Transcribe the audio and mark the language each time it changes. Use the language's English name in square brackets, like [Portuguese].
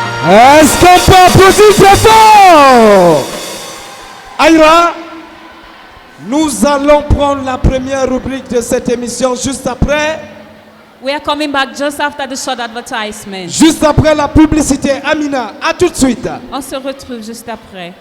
[French] Est-ce qu'on peut applaudir très fort? Aïra, nous allons prendre la première rubrique de cette émission juste après. [English] We are coming back just after the short advertisement. [French] Juste après la publicité. Amina, à tout de suite. On se retrouve juste après.